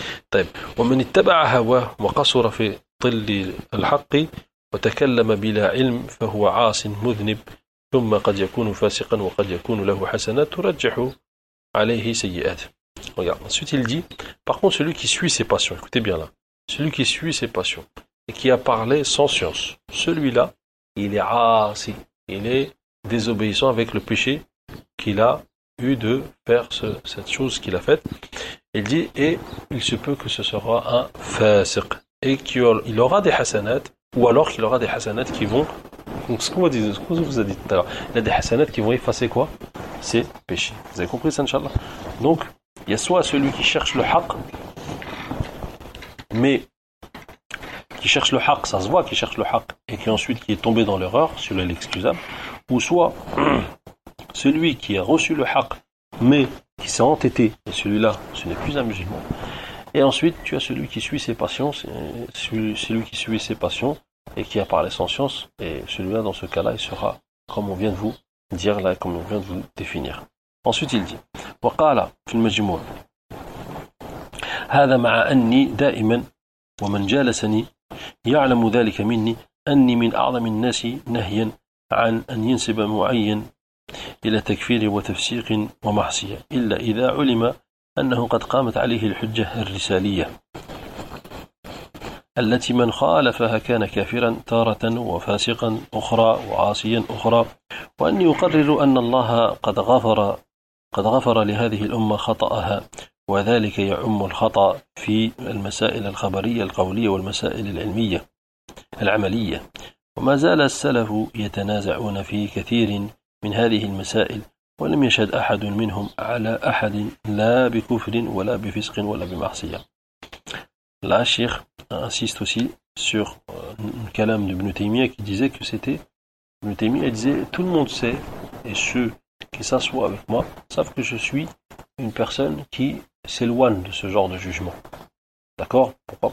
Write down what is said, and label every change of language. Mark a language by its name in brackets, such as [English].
[Arabic] طيب ومن اتبع هواه وقصر في طل الحق وتكلم بلا علم فهو عاص مذنب ثم قد يكون فاسقا وقد يكون له حسنات ترجح عليه سيئات. [French] Regarde, ensuite il dit, par contre celui qui suit ses passions, écoutez bien là, celui qui suit ses passions et qui a parlé sans science, celui-là, il est aasi, il est désobéissant avec le péché qu'il a eu de faire cette chose qu'il a faite. Il dit, et il se peut que ce sera un fasiq, et qu'il aura des hasanat, ou alors qu'il aura des hasanat qui vont, donc ce qu'on vous a dit tout à l'heure, il y a des hasanat qui vont effacer quoi ? Ses péchés. Vous avez compris ça, Inch'Allah ? Donc, il y a soit celui qui cherche le haq, mais qui cherche le haq, ça se voit qu'il cherche le haq, et qui ensuite qui est tombé dans l'erreur, celui-là est excusable, ou soit celui qui a reçu le haq, mais qui s'est entêté, et celui-là, ce n'est plus un musulman. Et ensuite, tu as celui qui suit ses passions, celui qui suit ses passions, et qui a parlé sans science, et celui-là, dans ce cas-là, il sera, comme on vient de vous dire là, comme on vient de vous définir. Ensuite, il dit, [Arabic] وَقَالَ فِي الْمَجْمُوعِ هذا مع أني دائما ومن جالسني يعلم ذلك مني أني من أعظم الناس نهيا عن أن ينسب معين إلى تكفير وتفسيق ومعصية إلا إذا علم أنه قد قامت عليه الحجة الرسالية التي من خالفها كان كافرا تارة وفاسقا أخرى وعاصيا أخرى وأني أقرر أن الله قد غفر لهذه الأمة خطأها وذلك يعم الخطأ في المسائل الخبرية القولية والمسائل العلمية العملية وما زال السلف يتنازعون في كثير من هذه المسائل ولم يشهد أحد منهم على أحد لا بكفر ولا بفسق ولا بمعصية. [French] La Cheikh insiste aussi sur le kalam d'Ibn Taymiyyah qui disait que c'était Ibn Taymiyyah disait tout le monde sait et ceux qui s'assoient avec moi savent que je suis une personne qui s'éloigne de ce genre de jugement. D'accord ? Pourquoi ?